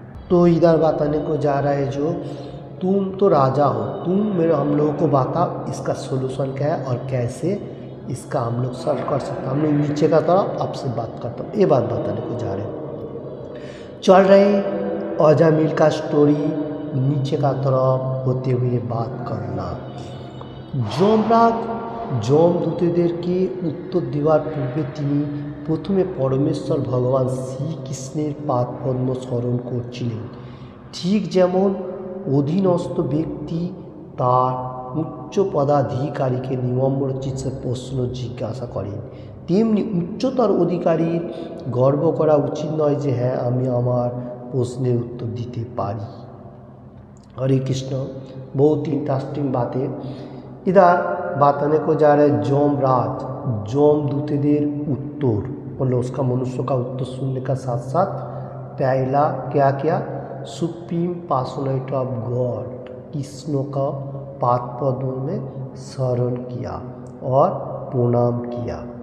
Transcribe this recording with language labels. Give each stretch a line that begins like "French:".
Hindi: तो इधर बताने को जा रहा है, जो तुम तो राजा हो, तुम मेरे हम लोगों को बताओ इसका सोल्यूशन क्या है और कैसे इसका हम लोग सॉल्व कर सकते हैं। हम लोग नीचे का तरफ आपसे बात करता हूँ, ये बात बताने को जा रहे हैं। चल रहे अजामिल का स्टोरी, नीचे का तरफ होते हुए बात करना।
Bangla: যমরাজ যমদূতদেরকে উত্তর দেওয়ার পূর্বে তিনি প্রথমে পরমেশ্বর ভগবান শ্রীকৃষ্ণের পাদপদ্ম স্মরণ করছিলেন। ঠিক যেমন অধীনস্থ ব্যক্তি তার উচ্চ পদাধিকারীকে নিম্ন চিত্তে প্রশ্ন জিজ্ঞাসা করেন, তেমনি উচ্চতর অধিকারীর গর্ব করা উচিত নয় যে হ্যাঁ আমি আমার প্রশ্নের উত্তর দিতে পারি।
Hindi: हरे कृष्ण। बहुत ही इंटरेस्टिंग बातें इधर बताने को जा रहा है। যমরাজ যমদূতদের उत्तर, मतलब उसका मनुष्य का उत्तर सुनने का साथ साथ पहला क्या किया, supreme personality of God Krishna का पाद पद्मों में शरण किया और प्रणाम किया।